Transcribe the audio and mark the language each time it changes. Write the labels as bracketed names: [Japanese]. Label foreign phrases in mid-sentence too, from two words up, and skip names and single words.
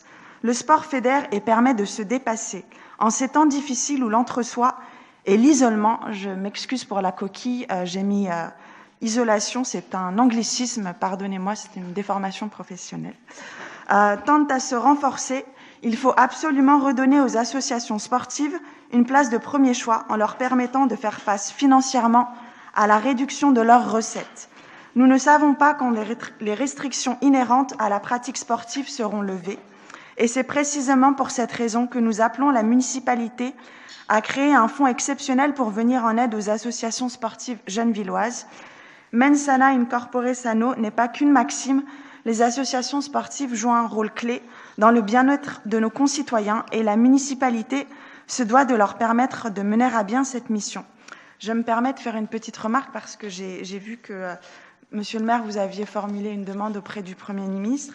[French] Le sport fédère et permet de se dépasser. En ces temps difficiles où l'entre-soi et l'isolement, je m'excuse pour la coquille, j'ai mis isolation, c'est un anglicisme, pardonnez-moi, c'est une déformation professionnelle, tendent à se renforcer, il faut absolument redonner aux associations sportives une place de premier choix en leur permettant de faire face financièrement à la réduction de leurs recettes. Nous ne savons pas quand les restrictions inhérentes à la pratique sportive seront levées, et c'est précisément pour cette raison que nous appelons la municipalité à créer un fonds exceptionnel pour venir en aide aux associations sportives gennevilloises. [Latin] Mens sana in corpore sano [French] n'est pas qu'une maxime. Les associations sportives jouent un rôle clé dans le bien-être de nos concitoyens et la municipalité se doit de leur permettre de mener à bien cette mission. Je me permets de faire une petite remarque parce que j'ai vu que, Monsieur le maire, vous aviez formulé une demande auprès du Premier ministre.